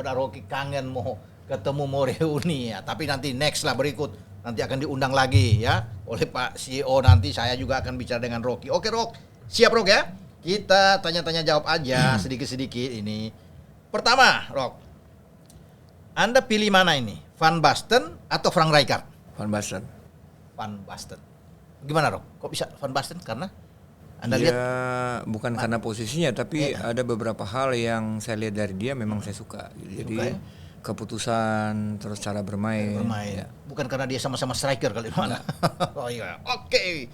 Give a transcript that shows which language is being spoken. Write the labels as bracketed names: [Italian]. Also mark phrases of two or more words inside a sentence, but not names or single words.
[Indonesian] Benar Rocky kangen mau ketemu, mau reuni ya. Tapi nanti next lah, berikut. Nanti akan diundang lagi ya oleh Pak CEO, nanti saya juga akan bicara dengan Rocky. Oke Rok, siap Rok ya? Kita tanya-tanya jawab aja sedikit-sedikit ini. Pertama Rok, Anda pilih mana ini? Van Basten atau Frank Rijkaard? Van Basten. Van Basten. Gimana Rok? Kok bisa Van Basten? Karena Anda Dia lihat bukan karena posisinya, tapi ada beberapa hal yang saya lihat dari dia memang saya suka. Jadi Suka, ya? keputusan, terus cara bermain. Ya. Bukan karena dia sama-sama striker kali mana? Oh iya. Oke.